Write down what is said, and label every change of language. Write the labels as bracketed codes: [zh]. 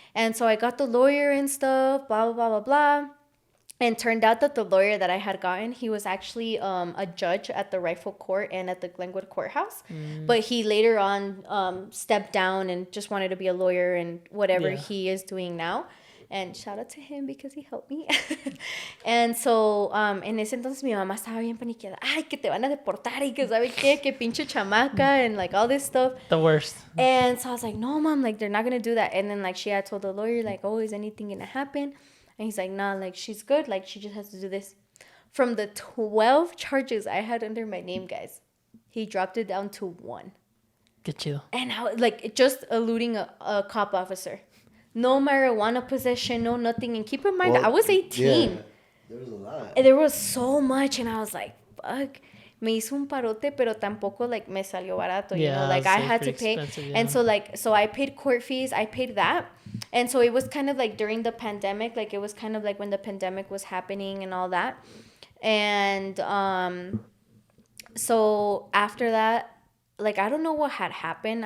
[en] And so I got the lawyer and stuff, blah, blah, blah, blah, blah. And turned out that the lawyer that I had gotten, he was actually a judge at the Rifle Court and at the Glenwood Courthouse. But he later on stepped down and just wanted to be a lawyer and whatever he is doing now. And shout out to him because he helped me. And so, [es] en ese entonces mi mamá estaba bien paniqueada. Ay, que te van a deportar y que sabe qué, que pinche chamaca [en] and like all this stuff. The worst. And so I was like, no, mom, like, they're not going to do that. And then, like, she had told the lawyer, like, oh, is anything going to happen? And he's like, nah, like, she's good. Like, she just has to do this. From the 12 charges I had under my name, guys, he dropped it down to 1. [es] Qué chido. [en] And I was, like, just eluding a cop officer. No marijuana possession, no nothing. And keep in mind, Well, I was 18. Yeah, there was a lot. And there was so much. And I was like, fuck. [es] Me hizo un parote, pero tampoco, like, me salió barato, [en] you know? Like, I had to pay. And so, like, so I paid court fees. I paid that. And so it was kind of, like, during the pandemic. Like, it was kind of, like, when the pandemic was happening and all that. And so after that, like, I don't know what had happened.